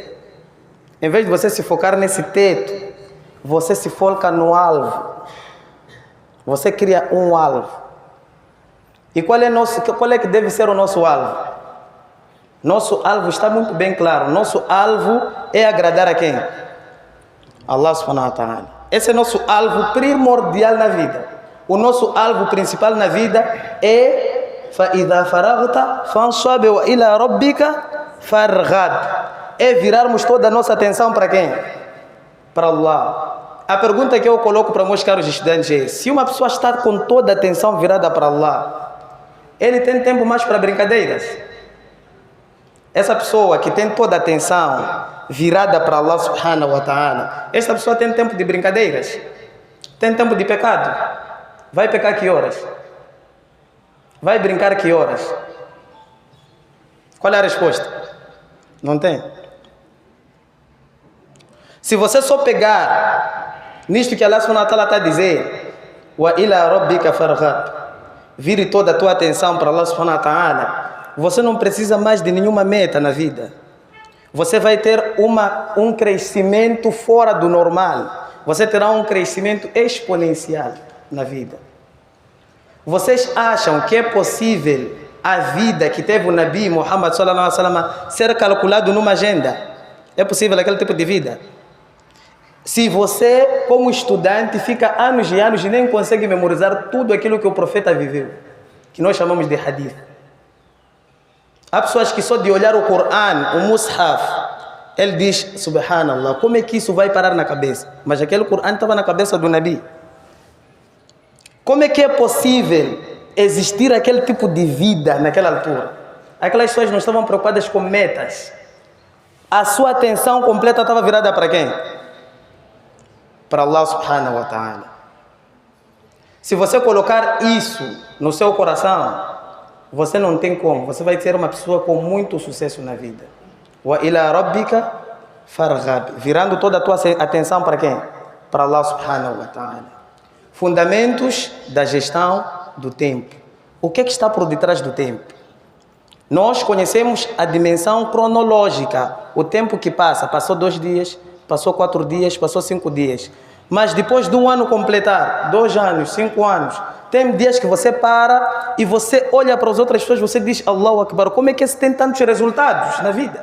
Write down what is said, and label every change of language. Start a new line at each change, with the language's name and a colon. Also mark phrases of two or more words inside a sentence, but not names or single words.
Portuguese: Em vez de você se focar nesse teto, você se foca no alvo. Você cria um alvo. E qual é que deve ser o nosso alvo? Nosso alvo está muito bem claro. Nosso alvo é agradar a quem?
Arabic: الله سبحانه وتعالى.
Portuguese: Esse é nosso alvo primordial na vida. O nosso alvo principal na vida é
Arabic: فَإِذَا فَرَغْتَ فَانْصَبْ وَإِلَى رَبِّكَ فَارْغَبْ.
Portuguese: É virarmos toda a nossa atenção para quem? Para Allah. A pergunta que eu coloco para meus caros estudantes é: se uma pessoa está com toda a atenção virada para Allah, ele tem tempo mais para brincadeiras? Essa pessoa que tem toda a atenção virada para
Arabic: الله سبحانه وتعالى,
Portuguese: essa pessoa tem tempo de brincadeiras? Tem tempo de pecado? Vai pecar que horas? Vai brincar que horas? Qual é a resposta? Não tem. Se você só pegar nisto que
Arabic: الله سبحانه وتعالى
Portuguese: está a dizer,
Arabic: وإلى ربك فارغب,
Portuguese: vire toda a tua atenção para
Arabic: الله سبحانه وتعالى,
Portuguese: você não precisa mais de nenhuma meta na vida. Você vai ter um crescimento fora do normal. Você terá um crescimento exponencial na vida. Vocês acham que é possível a vida que teve o Nabi Muhammad
Arabic: صلى الله عليه وسلم
Portuguese: ser calculado numa agenda? É possível aquele tipo de vida? Se você, como estudante, fica anos e anos e nem consegue memorizar tudo aquilo que o profeta viveu, que nós chamamos de hadith. Há pessoas que só de olhar o Coran, o Mus'haf, ele diz, subhanallah, como é que isso vai parar na cabeça? Mas aquele Coran estava na cabeça do Nabi. Como é que é possível existir aquele tipo de vida naquela altura? Aquelas pessoas não estavam preocupadas com metas. A sua atenção completa estava virada para quem?
Arabic: Para الله سبحانه وتعالى.
Portuguese: Se você colocar isso no seu coração, você não tem como. Você vai ser uma pessoa com muito sucesso na vida.
Arabic: وإلى ربك فارغب.
Portuguese: Virando toda a tua atenção para quem?
Arabic: Para الله سبحانه وتعالى.
Portuguese: Fundamentos da gestão do tempo. O que está por detrás do tempo? Nós conhecemos a dimensão cronológica. O tempo que passa. Passou 2 dias, passou 4 dias, passou 5 dias. Mas depois de um ano completar, 2 anos, 5 anos, tem dias que você para e você olha para as outras pessoas e você diz,
Arabic: الله أكبر,
Portuguese: como é que esse tem tantos resultados na vida?